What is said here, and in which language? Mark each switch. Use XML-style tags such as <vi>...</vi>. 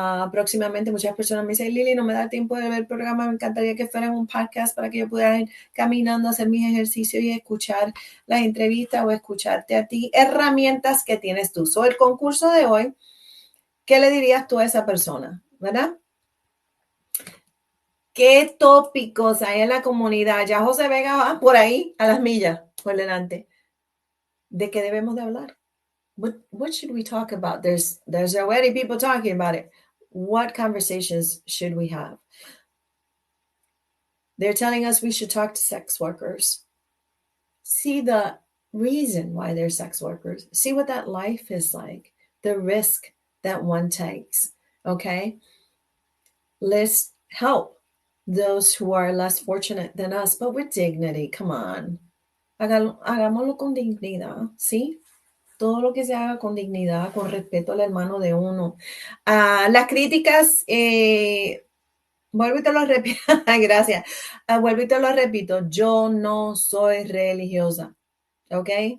<es>Próximamente muchas personas me dicen, Lili, no me da tiempo de ver el programa, me encantaría que fuera un podcast para que yo pudiera ir caminando, hacer mis ejercicios y escuchar las entrevistas o escucharte a ti, herramientas que tienes tú. So, el concurso de hoy, ¿qué le dirías tú a esa persona? ¿Verdad? ¿Qué tópicos hay en la comunidad? Ya José Vega va por ahí, a las millas, por delante. ¿De qué debemos de hablar?</es> <en>What should we talk about? There's already people talking about it. What conversations should we have? They're telling us we should talk to sex workers. See the reason why they're sex workers. See what that life is like. The risk that one takes. Okay? Let's help those who are less fortunate than us, but with dignity. Come on.</en> <es>Hagámoslo con dignidad, ¿sí? Todo lo que se haga con dignidad, con respeto al hermano de uno. Las críticas, vuelvo y te lo repito, gracias. Vuelvo y te lo repito, yo no soy religiosa, ¿ok?</es>